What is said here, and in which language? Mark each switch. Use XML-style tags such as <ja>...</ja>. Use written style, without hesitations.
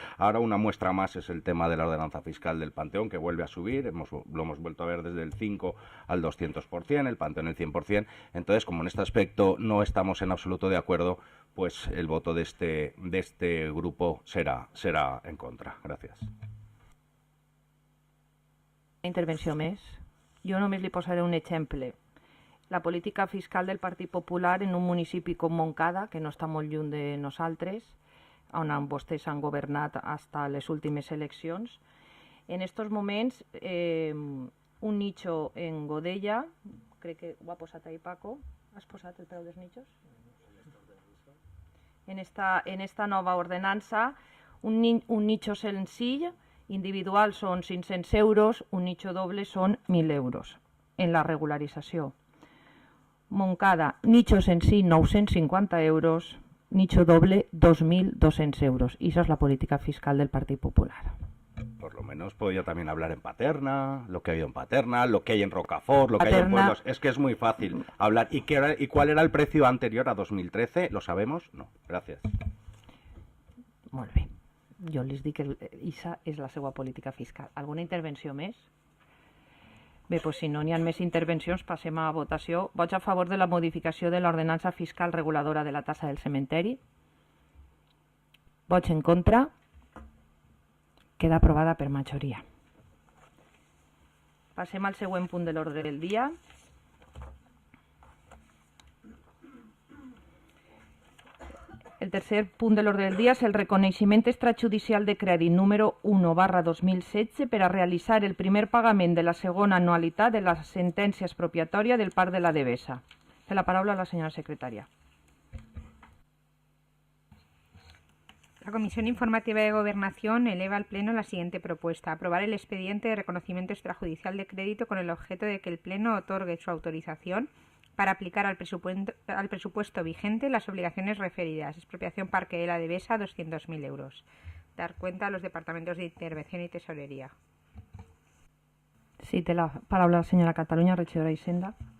<es>Ahora una muestra más es el tema de la ordenanza fiscal del Panteón, que vuelve a subir. Lo hemos vuelto a ver desde el 5 al 200%, el Panteón el 100%. Entonces, como en este aspecto no estamos en absoluto de acuerdo, pues el voto de este grupo será en contra. Gracias.</es> <ca>Intervenció més. Jo només li posaré un exemple. La política fiscal del Partit Popular en un municipi com Montcada, que no està molt lluny de nosaltres, on vostès han governat fins a les últimes eleccions. En aquests moments, un nicho en Godella, crec que ho ha posat ahí Paco, has posat el preu dels nichos? En esta nova ordenança, un nicho senzill individual són 500 euros, un nicho doble són 1.000 euros en la regularització. Montcada, nicho senzill 950 euros, nicho doble 2.200 euros.</ca> <es>Y eso es la política fiscal del Partido Popular. Por lo menos podría también hablar en Paterna, lo que ha habido en Paterna, lo que hay en Rocafort, lo que hay en pueblos. Es que es muy fácil hablar. ¿Y cuál era el precio anterior a 2013? ¿Lo sabemos? No. Gracias.</es> <ca>Molt bé. Jo les dic que aquesta és la seva política fiscal. Alguna intervenció més? Bé, doncs si no n'hi ha més intervencions, passem a votació. Vots a favor de la modificació de l'ordenança fiscal reguladora de la tassa del cementeri? Vots en contra? Queda aprovada per majoria. Passem al següent punt de l'ordre del dia. El tercer punt de l'ordre del dia és el reconeixement extrajudicial de crèdit número 1/2016 per a realitzar el primer pagament de la segona anualitat de la sentència expropiatòria del Parc de la Devesa. Té la paraula la senyora secretària.</ca> <es>La Comisión Informativa de Gobernación eleva al Pleno la siguiente propuesta: aprobar el expediente de reconocimiento extrajudicial de crédito con el objeto de que el Pleno otorgue su autorización para aplicar al presupuesto vigente las obligaciones referidas. Expropiación Parque de la Devesa, 200.000 euros. Dar cuenta a los departamentos de Intervención y Tesorería.</es> <ca>Sí, té la paraula la senyora Cataluña, regidora d'Hisenda.</ca>